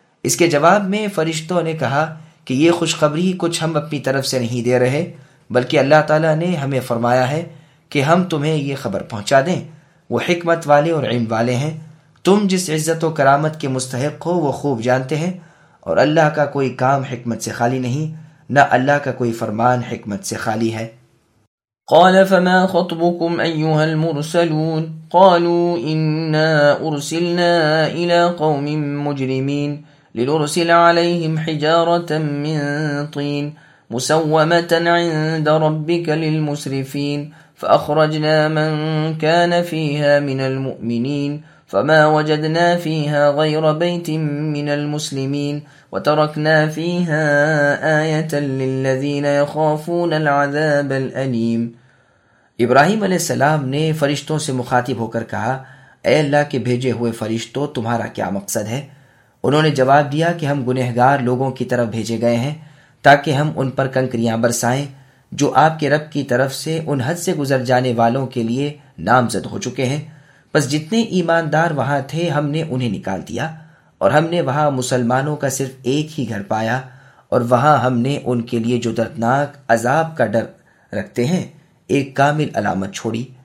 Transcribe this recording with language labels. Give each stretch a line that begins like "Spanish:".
Urdu: اس کے جواب میں فرشتوں نے کہا کہ یہ خوشخبری کچھ ہم اپنی طرف سے نہیں دے رہے، بلکہ اللہ تعالیٰ نے ہمیں فرمایا ہے کہ ہم تمہیں یہ خبر پہنچا دیں، وہ حکمت والے اور علم والے ہیں، تم جس عزت و کرامت کے مستحق ہو وہ خوب جانتے ہیں، اور اللہ کا کوئی کام حکمت سے خالی نہیں، نہ اللہ کا کوئی فرمان حکمت سے خالی ہے۔
Arabic: قال فما خطبكم ايها المرسلون قالوا انا ارسلنا الى قوم مجرمين لنرسل عليهم حجاره من طين مسومه عند ربك للمسرفين فاخرجنا من كان فيها من المؤمنين فما وجدنا فيها غير بيت من المسلمين وتركنا فيها ايه للذين يخافون العذاب الاليم۔
Urdu: ابراہیم علیہ السلام نے فرشتوں سے مخاطب ہو کر کہا، اے اللہ کے بھیجے ہوئے فرشتوں، تمہارا کیا مقصد ہے؟ انہوں نے جواب دیا کہ ہم گنہگار لوگوں کی طرف بھیجے گئے ہیں تاکہ ہم ان پر کنکریاں برسائیں جو آپ کے رب کی طرف سے ان حد سے گزر جانے والوں کے لیے نامزد ہو چکے ہیں، بس جتنے ایماندار وہاں تھے ہم نے انہیں نکال دیا، اور ہم نے وہاں مسلمانوں کا صرف ایک ہی گھر پایا، اور وہاں ہم نے ان کے لیے جو دردناک عذاب کا ڈر رکھتے ہیں ایک کامل علامت چھوڑی۔